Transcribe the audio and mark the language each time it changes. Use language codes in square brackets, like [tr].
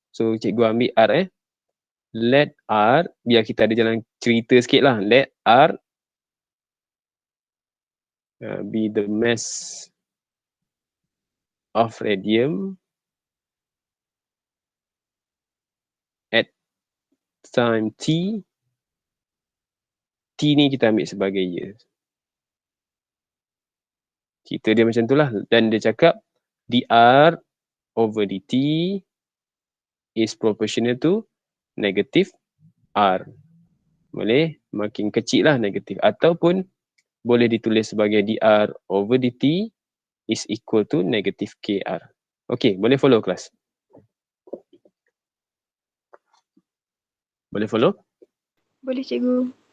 [ms] So cikgu ambil R Let R, biar kita ada jalan cerita sikit lah. [en] Let R be the mass of radium at time T. [ms] T ni kita ambil sebagai years. Cerita dia macam tu lah. Dan dia cakap [en] dr over dt is proportional to negative R. [ms] Boleh? Makin kecil lah negatif. Ataupun boleh ditulis sebagai dr over dt [en] is equal to negative KR. Okay, [ms] boleh follow kelas? Boleh follow? Boleh cikgu.